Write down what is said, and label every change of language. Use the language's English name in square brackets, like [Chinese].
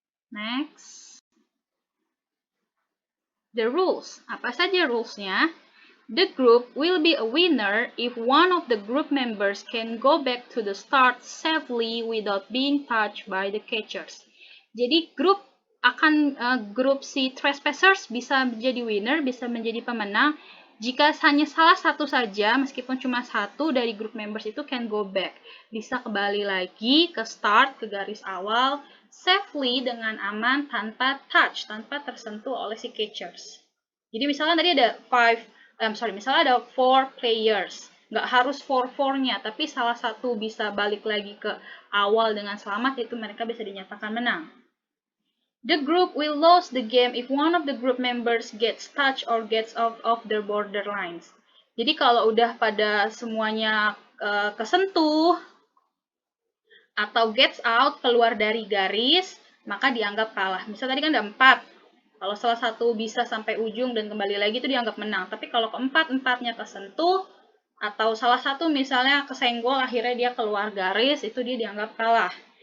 [English] Next. The rules. [Indonesian] Apa saja rulesnya? [English] The group will be a winner if one of the group members can go back to the start safely without being touched by the catchers. [Indonesian] Jadi grup si trespassers bisa menjadi winner, bisa menjadi pemenang jika hanya salah satu saja, meskipun cuma satu dari [English] group members [Indonesian] itu [English] can go back, [Indonesian] bisa kembali lagi ke start, ke garis awal safely, dengan aman, tanpa touch, tanpa tersentuh oleh si catchers. Jadi misalnya tadi ada 4 players, nggak harus 4-4-nya, tapi salah satu bisa balik lagi ke awal dengan selamat, itu mereka bisa dinyatakan menang. [English] The group will lose the game if one of the group members gets touched or gets off of the border lines. [Indonesian] Jadi kalau udah pada semuanya kesentuh atau [English] gets out, [Indonesian] keluar dari garis, maka dianggap kalah. Misal tadi kan ada 4. Kalau salah satu bisa sampai ujung dan kembali lagi itu dianggap menang. Tapi kalau keempat-empatnya kesentuh atau salah satu misalnya kesenggol akhirnya dia keluar garis, itu dia dianggap kalah.